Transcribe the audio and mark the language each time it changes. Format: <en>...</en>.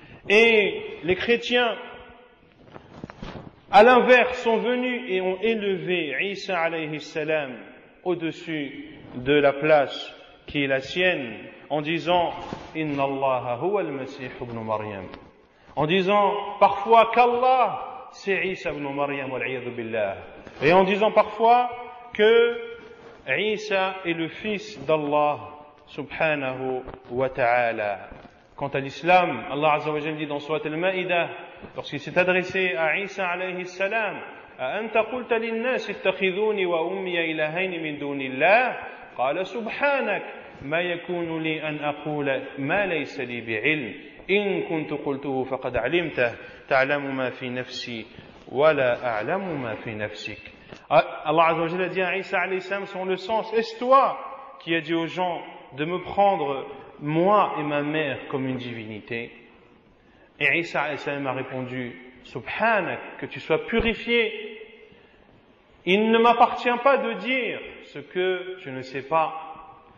<fr>Et les chrétiens, à l'inverse, sont venus et ont élevé Isa alayhi salam au-dessus de la place qui est la sienne, en disant Inna Allah huwa al-Masih ibn Maryam, en disant parfois qu'Allah c'est Isa ibn Maryam wal-'iyadhu billah, et en disant parfois que Isa est le fils d'Allah subhanahu wa ta'ala.</fr> <ar>Quant à l'islam, Allah azza wa jalla dit dans Surat al-Ma'idah, lorsqu'il s'est adressé à Isa alayhi salam: أأنت قلت للناس اتخذوني وأمي إلهين من دون الله قال سبحانك ما يكون لي أن أقول ما ليس لي بعلم إن كنت قلته فقد علمته تعلم ما في نفسي ولا أعلم ما في نفسك.</ar> <fr>Allah Azza wa Jalla dit à Isa alayhi salam selon le sens: est-ce toi qui as dit aux gens de me prendre moi et ma mère comme une divinité? Et Isa alayhi salam a répondu: Subhanak, que tu sois purifié. Il ne m'appartient pas de dire ce que je ne sais pas.</fr>